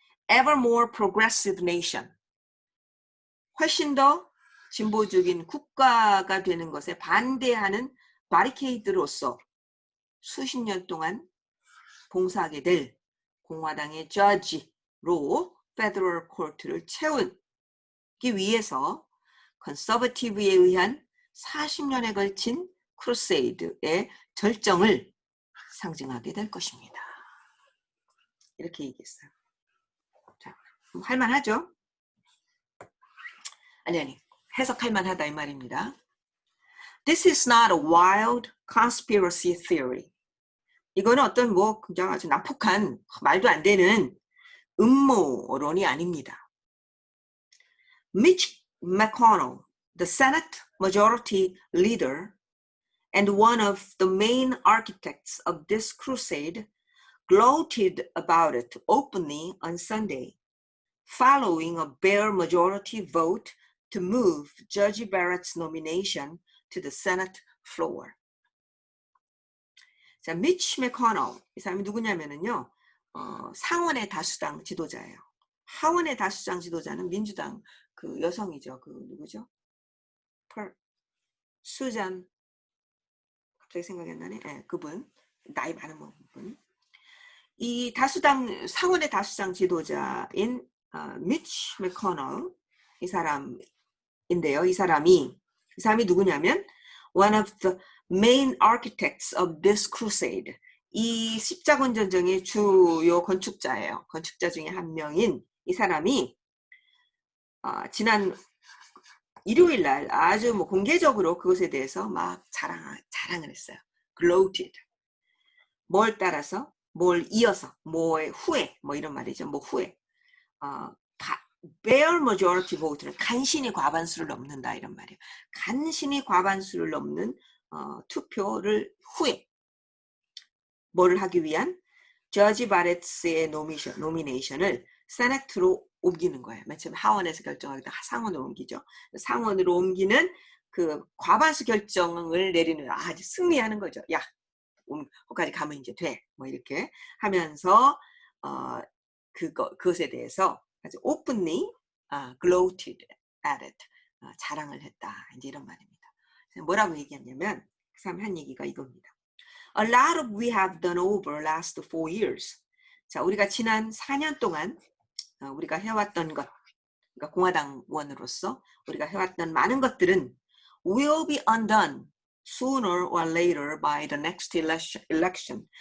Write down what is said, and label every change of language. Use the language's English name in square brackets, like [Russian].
[English] ever more progressive nation, [Korean] 훨씬 더 진보적인 국가가 되는 것에 반대하는 바리케이드로서 수십 년 동안 봉사하게 될 공화당의 judge로 페더럴 코트를 채우기 위해서 컨서버티브에 의한 40년에 걸친 크루세이드의 절정을 상징하게 될 것입니다. 이렇게 얘기했어요. 자, 할만하죠? 아니 해석할 만하다 이 말입니다. [English] This is not a wild conspiracy theory. [Korean] 이거는 어떤 뭐 그냥 아주 난폭한 말도 안 되는 음모론이 아닙니다. [English] Mitch McConnell, the Senate Majority Leader and one of the main architects of this crusade, gloated about it openly on Sunday, following a bare majority vote to move Judge Barrett's nomination to the Senate floor. [Korean] 자, 미치 맥코넬, 이 사람이 누구냐면은요, 상원의 다수당 지도자예요. 하원의 다수당 지도자는 민주당 그 여성이죠. 그 누구죠? 수잔, 갑자기 생각이 안 나네. 네, 그분, 나이 많은 분. 이 다수당, 상원의 다수당 지도자인 미치 맥코넬, 이 사람인데요. 이 사람이 누구냐면 [English] one of the main architects of this crusade. [Korean] 이 십자군 전쟁의 주요 건축자예요. 건축자 중에 한 명인 이 사람이 지난 일요일 날 아주 뭐 공개적으로 그것에 대해서 막 자랑을 했어요. [English] gloated. [Korean] 뭘 따라서, 뭘 이어서, 뭐의 후에, 뭐 이런 말이죠. 뭐 후에. bare majority vote는 간신히 과반수를 넘는다 이런 말이에요. 간신히 과반수를 넘는 투표를 후에 뭐를 하기 위한 저지 바레츠의 노미네이션을 세네트로 옮기는 거예요. 맨 처음 하원에서 결정하기도 상원으로 옮기죠. 상원으로 옮기는 그 과반수 결정을 내리는 아주 승리하는 거죠. 야, 거기까지 가면 이제 돼. 뭐 이렇게 하면서 그것에 대해서 아주 [English] openly gloated at it. [Korean] 자랑을 했다. 이제 이런 말입니다. 뭐라고 얘기하냐면 그 사람 한 얘기가 이겁니다. [English] A lot of we have done over last 4 years. [Korean] 자, 우리가 지난 4년 동안 우리가 해왔던 것, 그러니까 공화당원으로서 우리가 해왔던 많은 것들은 [English] will be undone sooner or later by the next election.